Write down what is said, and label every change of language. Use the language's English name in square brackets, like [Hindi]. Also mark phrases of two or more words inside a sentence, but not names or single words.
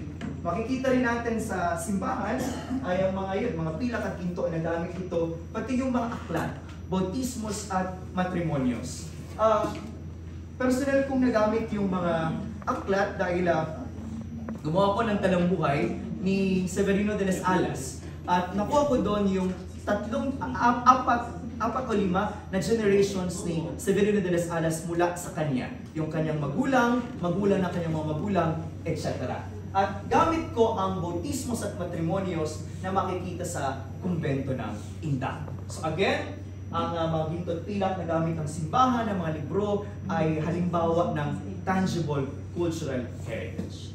[Filipino] Makikita rin natin sa simbahan ay ang mga pilak at ginto na gamit ito, pati yung mga aklat, bautismos at matrimonyos. Personal kong nagamit yung mga aklat dahil gumawa ko ng talambuhay ni Severino de las Alas at nakuha ko doon yung apat o lima na generations ni Severino de las Alas mula sa kanya. Yung kanyang magulang ng kanyang mga magulang, etc. At gamit ko ang bautismos at matrimonyos na makikita sa kumbento ng Indang. [English] So again, [Filipino] ang mga ginto at pilak na gamit ng simbahan ng mga libro ay halimbawa ng [English] tangible cultural heritage.